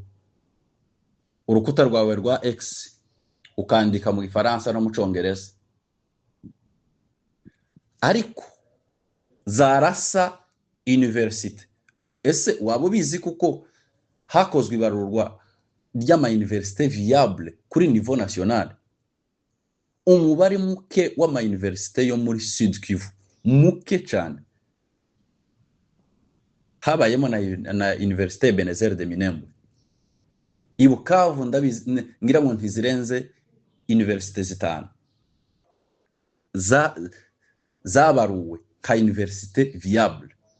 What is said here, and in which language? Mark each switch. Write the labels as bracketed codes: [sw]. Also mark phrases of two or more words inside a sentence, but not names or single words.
[rn] Urukuta rwawe rwa X ukandika mu Gifaransa no mu Congereza. Ariko zarasa university. Ese waba ubizi kuko hakozwe ibarurwa ry'ama [fr] université viable [rn] kuri [fr] niveau national? [rn] Umubare muke w'ama université yo muri Sud Kivu, muke cyane. Habayemo na Université Ebenezer de Minembwe. I Bukavu ndabizi ngira ngo ntizirenze université zitanu zabaruwe ka [fr] université viable.